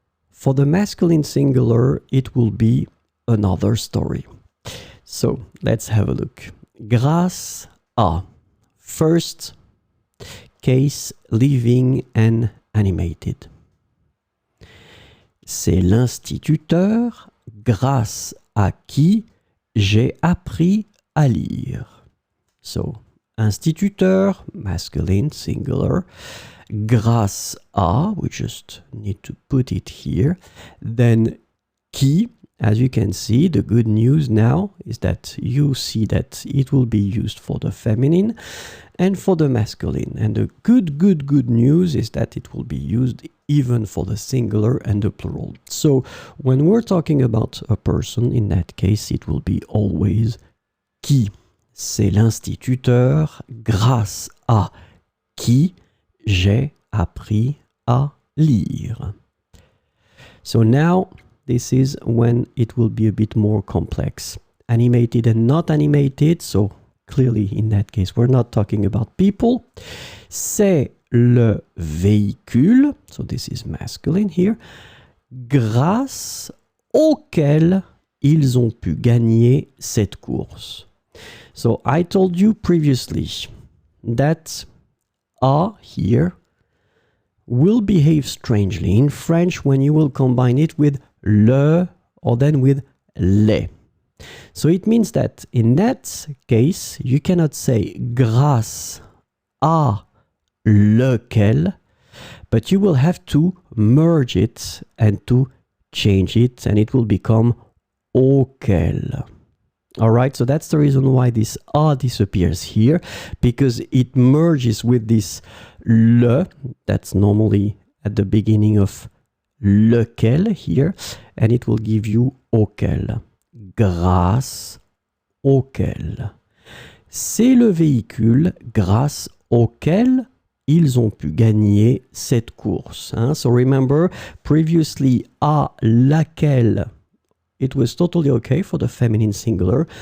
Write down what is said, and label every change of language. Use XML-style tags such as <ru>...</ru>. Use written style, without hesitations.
<en>For the masculine singular, it will be another story. So let's have a look. Grâce à. First case, living and animated.</en> <fr>C'est l'instituteur grâce à qui j'ai appris à lire.</fr> <en>So, instituteur, masculine, singular. Grâce à, we just need to put it here. Then qui, as you can see, the good news now is that you see that it will be used for the feminine and for the masculine. And the good news is that it will be used even for the singular and the plural. So when we're talking about a person, in that case, it will be always qui.</en> <fr>C'est l'instituteur grâce à qui j'ai appris à lire.</fr> <en>So now, this is when it will be a bit more complex. Animated and not animated, so clearly in that case we're not talking about people.</en> <fr>C'est le véhicule,</fr> <en>so this is masculine here,</en> <fr>grâce auquel ils ont pu gagner cette course.</fr> <en>So I told you previously that à here will behave strangely in French when you will combine it with le or then with les. So it means that in that case, you cannot say grâce à lequel, but you will have to merge it and to change it, and it will become auquel. All right, so that's the reason why this a disappears here, because it merges with this le that's normally at the beginning of lequel here, and it will give you auquel. Grâce auquel.</en> <fr>C'est le véhicule grâce auquel ils ont pu gagner cette course. Hein?</fr> <en>So remember, previously, à laquelle, it was totally okay for the feminine singular.</en>